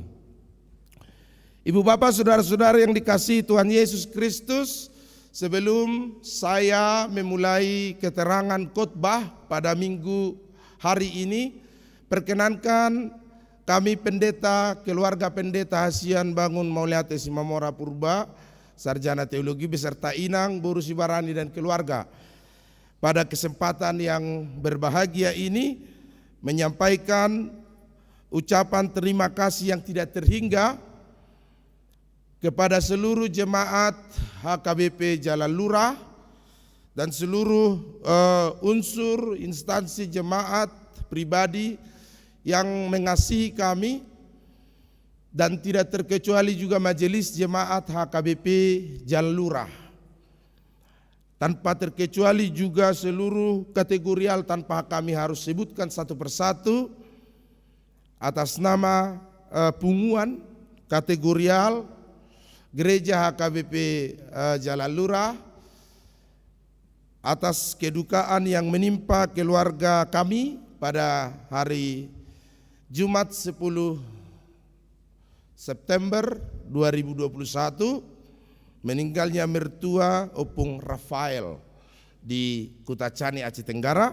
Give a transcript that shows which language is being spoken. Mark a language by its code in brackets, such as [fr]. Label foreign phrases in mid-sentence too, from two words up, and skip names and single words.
[id] Ibu bapak, saudara-saudara yang dikasihi Tuhan Yesus Kristus, sebelum saya memulai keterangan khotbah pada minggu hari ini, perkenankan kami pendeta, keluarga pendeta Hasian Bangun Mauliate Simamora Purba, sarjana teologi beserta inang, Boru Sibarani dan keluarga, pada kesempatan yang berbahagia ini menyampaikan ucapan terima kasih yang tidak terhingga kepada seluruh jemaat HKBP Jalan Lurah dan seluruh unsur instansi jemaat pribadi yang mengasihi kami, dan tidak terkecuali juga majelis jemaat HKBP Jalan Lurah. Tanpa terkecuali juga seluruh kategorial tanpa kami harus sebutkan satu persatu atas nama punguan kategorial Gereja HKBP Jalan Lurah, atas kedukaan yang menimpa keluarga kami pada hari Jumat 10 September 2021 meninggalnya mertua Opung Rafael di Kutacani, Aceh Tenggara.